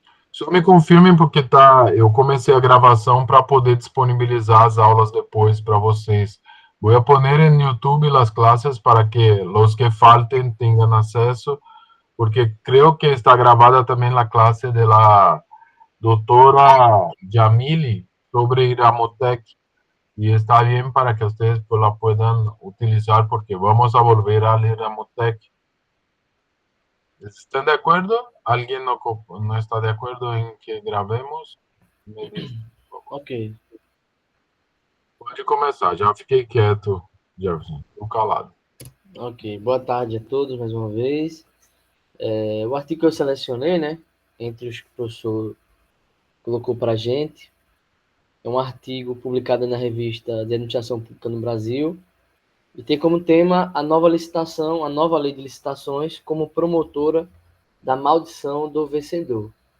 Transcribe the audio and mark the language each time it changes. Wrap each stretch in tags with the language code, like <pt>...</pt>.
<pt>Só me confirmem porque eu comecei a gravação para poder disponibilizar as aulas depois para vocês.</pt> <es>Voy a poner en YouTube las clases para que los que falten tengan acceso, porque creo que está grabada también la clase de la doctora Yamili sobre Iramotec y está bien para que ustedes pues, la puedan utilizar porque vamos a volver al Iramotec. ¿Están de acuerdo? ¿Alguien no está de acuerdo en que grabemos?</es> <pt>Me diz, por favor. Ok, Pode começar, já fiquei quieto, Jefferson, tô calado. ok. Boa tarde a todos mais uma vez. O artigo que eu selecionei, né, entre os que o professor colocou para a gente, é um artigo publicado na revista de Administração Pública no Brasil e tem como tema a nova licitação, a nova lei de licitações como promotora da maldição do vencedor.</pt>